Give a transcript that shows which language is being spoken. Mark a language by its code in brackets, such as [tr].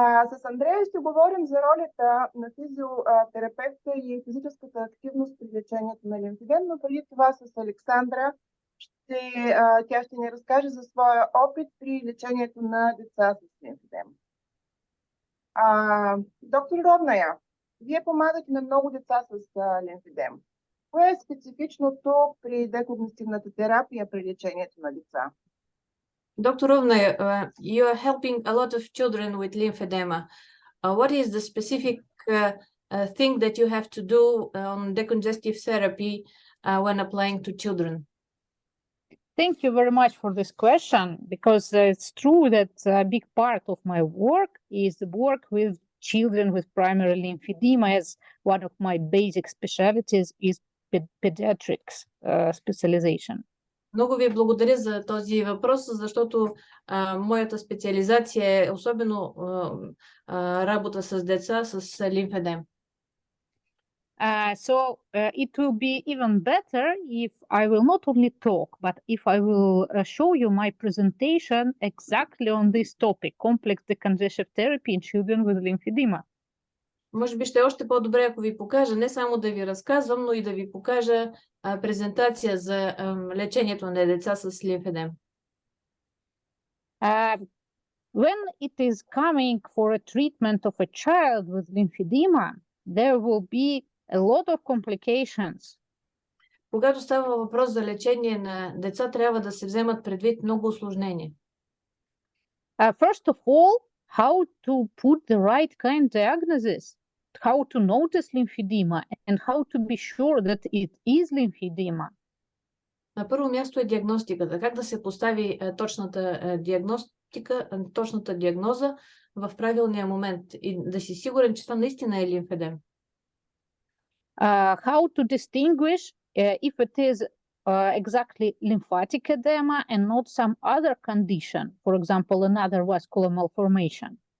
[bg] С Андрея ще говорим за ролята на физиотерапевта и физическата активност при лечението на лимфедем, но преди това с Александра тя ще ни разкаже за своя опит при лечението на деца с лимфедем. Доктор Ровная, вие помагате на много деца с лимфедем. Кое е специфичното при декогнитивната терапия при лечението на деца? [en] Dr. Rovnaya, you are helping a lot of children with lymphedema. What is the specific thing that you have to do on decongestive therapy when applying to children? Thank you very much for this question, because it's true that a big part of my work is the work with children with primary lymphedema, as one of my basic specialties is pediatrics specialization. [bg] Много ви благодаря за този въпрос, защото моята специализация е особено работа с деца с лимфедем. [en] So it will be even better if I will not only talk, but if I will show you my presentation exactly on this topic, complex decongestive therapy in children with lymphedema. [bg] Може би ще е още по-добре, ако ви покажа, не само да ви разказвам, но и да ви покажа презентация за лечението на деца с лимфедем. [en] When it is coming for a treatment of a child with lymphedema, there will be a lot of complications. [bg] Когато става въпрос за лечение на деца, трябва да се вземат предвид много усложнения. [en] First of all, how to put the right kind diagnosis, how to notice lymphedema and how to be sure that it is lymphedema. [bg] На първо място е диагностиката. Как да се постави точната диагностика, точната диагноза в правилния момент и да си сигурен, че това наистина е лимфедем. [en] How to distinguish if it is exactly lymphatic edema and not some other condition, for example, another vascular malformation.